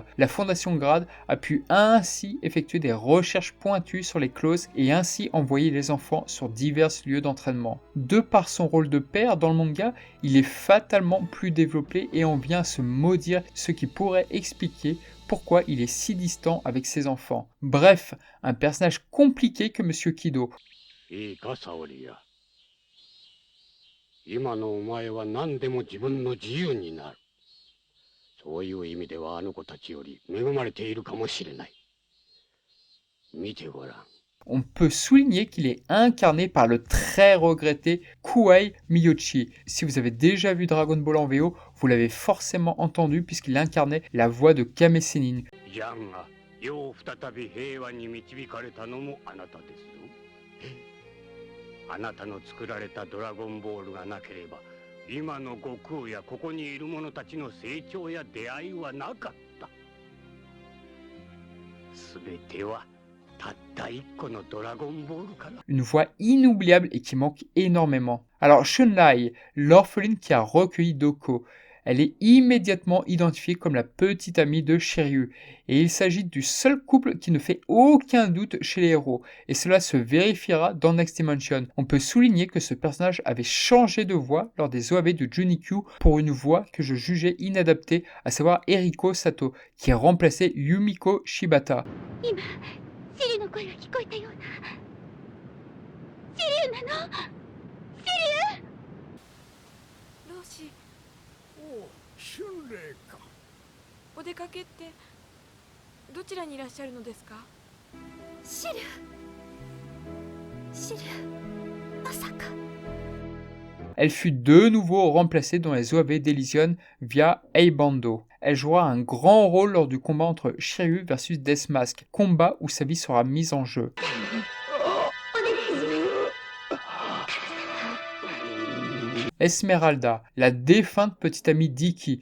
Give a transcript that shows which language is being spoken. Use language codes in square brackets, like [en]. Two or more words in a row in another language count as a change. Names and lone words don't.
[fr] La Fondation Grade a pu ainsi effectuer des recherches pointues sur les clauses et ainsi envoyer les enfants sur divers lieux d'entraînement. De par son rôle de père dans le manga, il est fatalement plus développé et en vient à se maudire, ce qui pourrait expliquer pourquoi il est si distant avec ses enfants. Bref, un personnage compliqué que Monsieur Kido. [ja] いいか沙織や。今のお前は何でも自分の自由になる。そういう意味ではあの子たちより恵まれているかもしれない。見てごらん。 [fr] On peut souligner qu'il est incarné par le très regretté Kuei Miyoshi. Si vous avez déjà vu Dragon Ball en VO, vous l'avez forcément entendu puisqu'il incarnait la voix de Kame Sennin. [ja] ジャンが世を再び平和に導かれたのもあなたですぞ。あなたの作られたドラゴンボールがなければ、今の悟空やここにいる者たちの成長や出会いはなかった。すべては [fr] Une voix inoubliable et qui manque énormément. Alors Shunlai, l'orpheline qui a recueilli Doko, elle est immédiatement identifiée comme la petite amie de Shiryu. Et il s'agit du seul couple qui ne fait aucun doute chez les héros. Et cela se vérifiera dans Next Dimension. On peut souligner que ce personnage avait changé de voix lors des OAV de Junikyu pour une voix que je jugeais inadaptée, à savoir Eriko Sato, qui a remplacé Yumiko Shibata. [ja] シリの声が聞こえたような。シリュウなの？シリュウ？老師。おお、春麗か。お出かけってどちらにいらっしゃるのですか？シリュウ。シリュウ。まさか。 [fr] Elle fut de nouveau remplacée dans les OAV d'Elysion via Eibando. Elle jouera un grand rôle lors du combat entre Shiryu versus Deathmask, combat où sa vie sera mise en jeu. Esmeralda, la défunte petite amie d'Ikki.